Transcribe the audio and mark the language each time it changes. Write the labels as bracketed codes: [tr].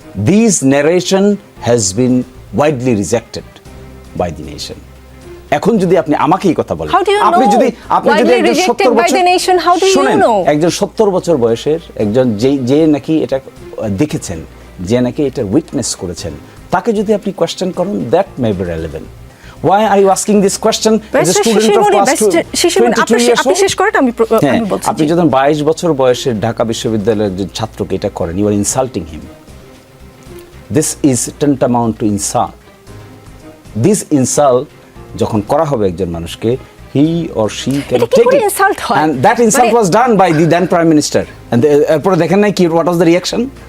[en] This narration has been widely rejected by the nation. [bn] এখন যদি আপনি আমাকে এই কথা বলেন, আপনি যদি একজন ৭০ বছর, শুনেন, একজন ৭০ বছর বয়সের একজন যে নাকি এটা দেখেছেন, যে নাকি এটা উইটনেস করেছেন, তাকে যদি আপনি কোয়েশ্চেন করেন, [en] That may be relevant. Why are you asking this question as a student of past 22 years old? [bn] আপনি শেষ করেন, আমি বলছি। আপনি যখন 22 বছর বয়সের ঢাকা বিশ্ববিদ্যালয়ের যে ছাত্রকে এটা করেন, [en] you are insulting him. This is tantamount to insult. This insult [bn] যখন করা হবে একজন মানুষকে, [en] he or she can take it. And that insult was done by the then Prime Minister. And [bn] এরপরে দেখেন নাই কি, [en] what was the reaction?